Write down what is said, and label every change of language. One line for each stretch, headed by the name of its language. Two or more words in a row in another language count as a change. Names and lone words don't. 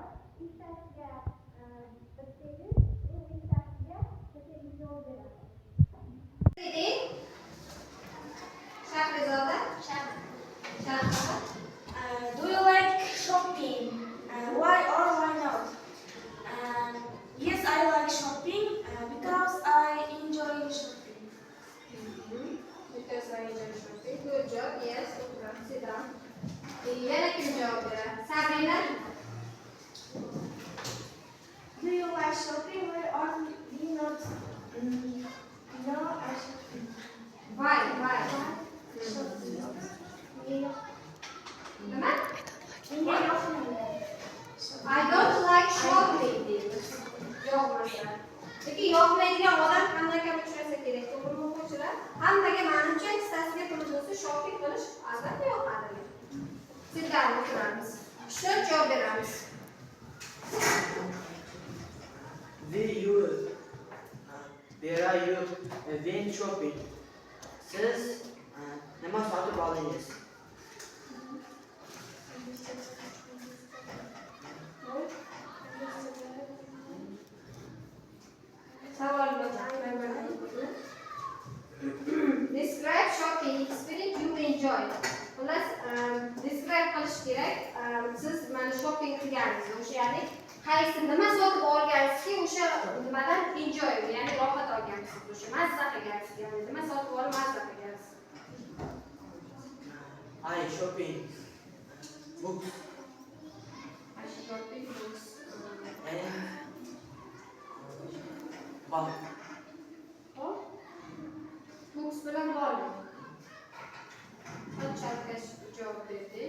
Uzbek: Ikkitasiga bitsangiz, ikkitasiga bitsangiz javob berasiz. Shahrizoda, Shahrizoda.
English: Do you like shopping? Why or why not? Yes, I like shopping because I enjoy shopping. Because I enjoy shopping. Good job. Yes. Sit down.
Uzbek: Yana kim javob beradi? Sabrina.
English: Do you like shopping? Why or do you not? No, I shopping. Why?
Uzbek: Nima? Menga yoqmaydi.
English: I don't like shopping deymiz.
Uzbek: Yoqmasa. Lekin yoqmaydigan odam qanaqa uchrasa kerak? To'g'rimi o'quvchilar? Hammaga menimcha ikkitasiga pul bo'lsa shopping qilish albatta yoqadi. Sizlar o'tiramiz. Shuncha javob beramiz.
English: Where are you when shopping?
Uzbek: Siz nima sotib oldingiz?
English: Savol Describe shopping experience you enjoy.
Uzbek: Xullas, describe qilish kerak. Siz mana shopping qilganingizni, o'sha ya'ni qaysi nima sotib olgansizki, o'sha nimadan enjoy, ya'ni rohat olgansiz, o'sha mazza qilgansiz, ya'ni nima sotib olib mazza qilgansiz.
English: I shopping books. I shopping books.
Uzbek: Bal. Hop. Books bilan bog'liq. Qanchalik javob berdik?